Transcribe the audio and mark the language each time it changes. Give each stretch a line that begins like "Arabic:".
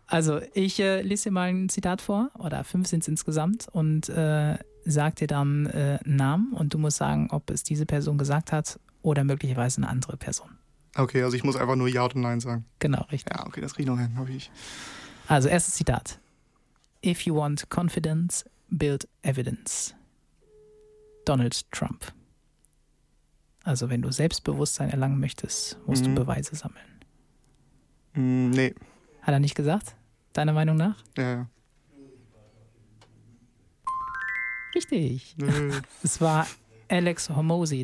German: Also ich lese dir mal ein Zitat vor, oder fünf sind es insgesamt, und sag dir dann einen Namen, und du musst sagen, ob es diese Person gesagt hat oder möglicherweise eine andere Person. Okay, also ich muss einfach nur Ja oder Nein sagen. Genau, richtig. Ja, okay, das kriege ich noch hin, hoffe ich. Also erstes Zitat.
English: If you want confidence, build evidence.
German: Donald Trump. Also wenn du Selbstbewusstsein erlangen möchtest, musst du Beweise sammeln. Nee. Hat er nicht gesagt? Deiner Meinung nach? Ja. Richtig. Nee. Es war Alex Hormozy.